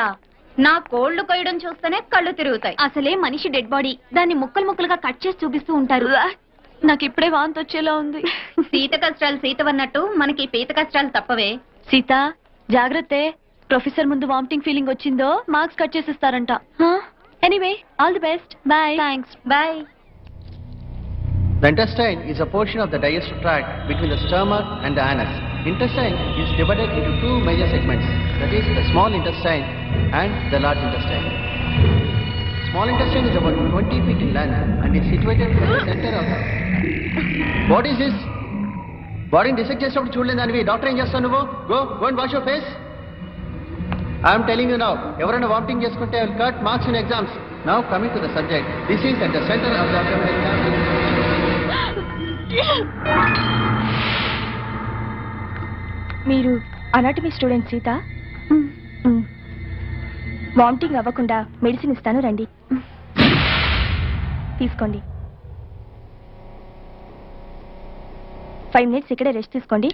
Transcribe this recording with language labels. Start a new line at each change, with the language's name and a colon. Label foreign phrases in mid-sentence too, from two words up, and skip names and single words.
Telugu: నా కోళ్లు కొయ్యడం చూస్తేనే కళ్ళు తిరుగుతాయి. అసలే మనిషి
English: dead body,
Telugu: దాన్ని ముక్కలు ముక్కలుగా కట్ చేసి చూపిస్తూ ఉంటారు. నాకు ఇప్పుడే వాంతి వచ్చేలా ఉంది. సీత కష్టాలు సీతవన్నట్టు మనకి పీత కష్టాలు తప్పవే. సీత జాగ్రత్త. ప్రొఫెసర్ ముందు
English: vomiting feeling
Telugu: వచ్చిందో
English: marks cut
Telugu: చేసిస్తారంట.
English: Anyway all the best. Bye. Thanks. బాయ్. The intestine is a portion of the digestive tract between the stomach and the anus. Intestine is divided into two major segments, that is the small intestine and the large intestine. Small intestine is about 20 feet in length and is situated in the center of the... What is this?
Telugu: Bodyని dissect చేసినప్పుడు చూడలేదానివి డాక్టర్ ఏం చేస్తావు నువ్వు?
English: Go and wash your face. I am telling you now,
Telugu: ఎవరైనా వామిటింగ్ చేసుకుంటే
English: I will cut marks in exams. Now coming to the subject, this is at the center of the abdominal cavity.
Telugu: మీరు
English: anatomy student
Telugu: సీత? వామిటింగ్ అవ్వకుండా మెడిసిన్ ఇస్తాను, రండి తీసుకోండి. 5 minutes ఇక్కడే రెస్ట్ తీసుకోండి.